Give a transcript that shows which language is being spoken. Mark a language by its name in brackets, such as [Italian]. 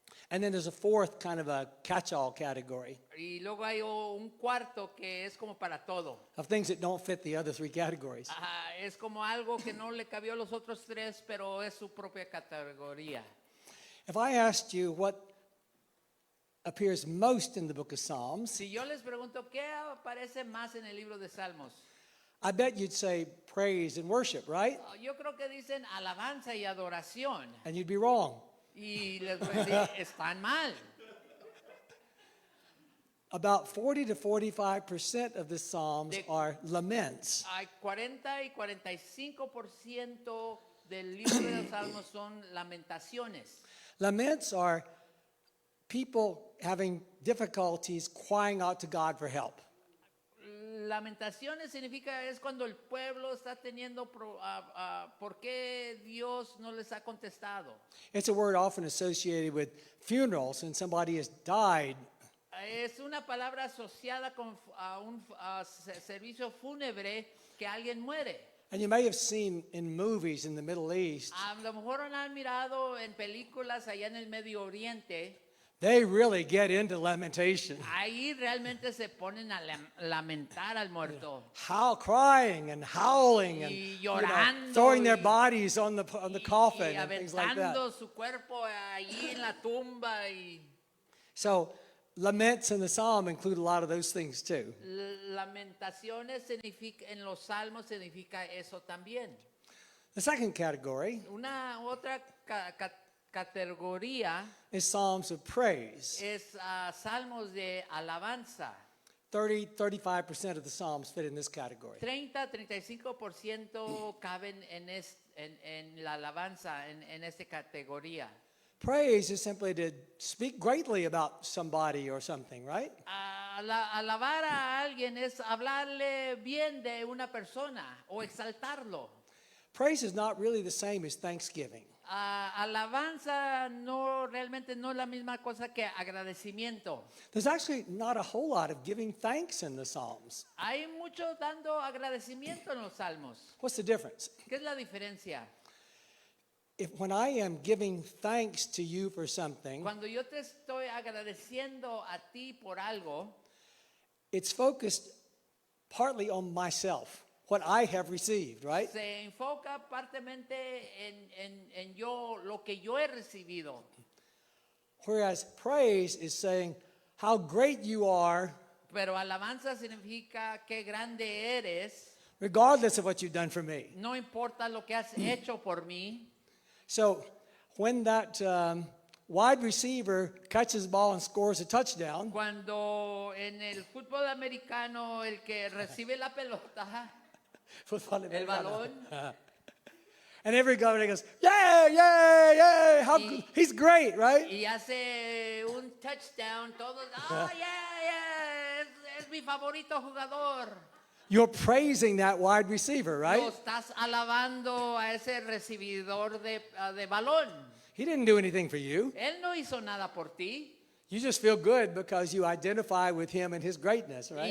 [English] And then there's a 4th kind of a catch-all category [Spanish] Y luego hay un cuarto que es como para todo. [English] of things that don't fit the other 3 categories. [Spanish] Es como algo que no le cabió a los otros 3, pero es su propia categoría. [English] If I asked you what appears most in the book of Psalms, [Spanish] Si yo les pregunto qué aparece más en el libro de Salmos, [English] I bet you'd say praise and worship, right? [Spanish] yo creo que dicen alabanza y adoración. [English] And you'd be wrong. [Spanish] Y les voy a decir, están mal. [English] About 40 to 45% of the Psalms are laments. [Spanish] Hay 40 y 45% del libro de los Salmos son lamentaciones. [English] Laments are people having difficulties crying out to God for help. [Spanish] Lamentaciones significa es cuando el pueblo está teniendo por qué Dios no les ha contestado. [English] It's a word often associated with funerals when somebody has died. [Spanish] Es una palabra asociada con un servicio fúnebre que alguien muere. [English] And you may have seen in movies in the Middle East, [Spanish] A lo mejor han mirado en películas allá en el Medio Oriente. [English] they really get into lamentation. [Spanish] Ahí realmente se ponen a lamentar al muerto. [English] Crying and howling and [Spanish] Y llorando [English] throwing their [Spanish] y- [English] bodies on the coffin [Spanish] Y [English] and things like that. [Spanish] aventando su cuerpo ahí en la tumba. Y [English] So laments in the psalm include a lot of those things too. [Spanish] lamentaciones significa, en los salmos significa eso también. [English] The second category [Spanish] Una otra categoría [English] is psalms of praise. [Spanish] es salmos de alabanza. [English] 35% of the psalms fit in this category. [Spanish] 30-35% caben en la alabanza, en esta categoría. [English] Praise is simply to speak greatly about somebody or something, right? [Spanish] Alabar a alguien es hablarle bien de una persona o exaltarlo. [English] Praise is not really the same as thanksgiving. [Spanish] Alabanza realmente no es la misma cosa que agradecimiento. [English] There's actually not a whole lot of giving thanks in the Psalms. [Spanish] Hay mucho dando agradecimiento en los salmos. [English] What's the difference? [Spanish] ¿Qué es la diferencia? [English] When I am giving thanks to you for something, [Spanish] Cuando yo te estoy agradeciendo a ti por algo, [English] it's focused partly on myself, what I have received, right? [Spanish] se enfoca partemente en yo, lo que yo he recibido. [English] Whereas praise is saying how great you are, [Spanish] Pero alabanza significa qué grande eres, [English] regardless of what you've done for me. [Spanish] no importa lo que has hecho por mí. [English] So when that wide receiver catches the ball and scores a touchdown, [Spanish] Cuando en el fútbol americano el que recibe la pelota, el balón, [English] and everybody goes, yay, yay, yay, he's great, right? [Spanish] y hace un touchdown, todos, oh yeah, es mi favorito jugador. [English] You're praising that wide receiver, [Spanish] Lo [English] right? [Spanish] estás alabando a ese recibidor de balón. [English] He didn't do anything for you. [Spanish] Él no hizo nada por ti. [English] You just feel good because you identify with him and his greatness, right?